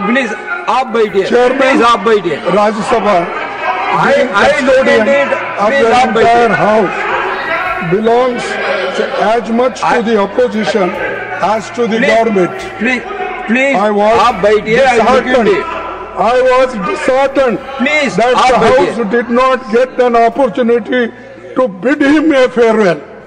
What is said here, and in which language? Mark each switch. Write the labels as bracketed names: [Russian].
[English] Please, [Hindi] आप बैठिए। Please, आप बैठिए। [English] Rajya Sabha, I look into it. Please, [Hindi] आप बैठिए। [English] House belongs as much to the opposition as to the government. Please, [Hindi] आप बैठिए। [English] I was disheartened that the House did not get an opportunity to bid him a farewell.